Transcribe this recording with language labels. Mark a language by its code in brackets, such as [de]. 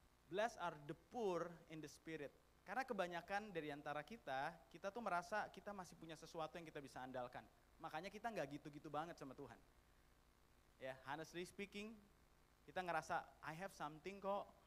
[en] Blessed are the poor in the spirit. [id] Karena kebanyakan dari antara kita tuh merasa kita masih punya sesuatu yang kita bisa andalkan. Makanya kita gak gitu-gitu banget sama Tuhan. Ya, [en] honestly speaking, [id] kita ngerasa [en] I have something [id] kok.